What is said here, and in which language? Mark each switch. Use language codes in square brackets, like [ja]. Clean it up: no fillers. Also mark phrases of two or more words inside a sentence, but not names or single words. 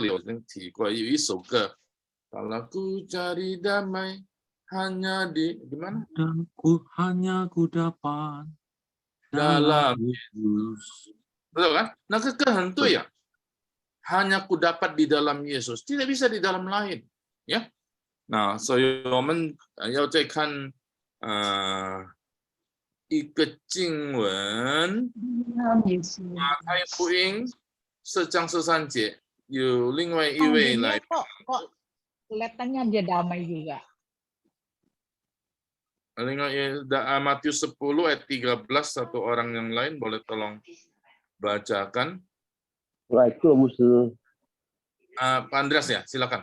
[id] Kalau ku cari damai hanya di mana? Hanya ku dapat dalam Yesus. Betul kan? Nah, kehentu ya. Hanya ku dapat di dalam Yesus. Tidak bisa di dalam lain. Ya. Nah, [zh] 所以我们要再看一个经文，马太福音4章13节，有另外一位来。 [id] kok kelihatannya dia damai juga. Matius 10 ayat 13, satu orang yang lain boleh tolong bacakan. Pak Andreas ya, silakan.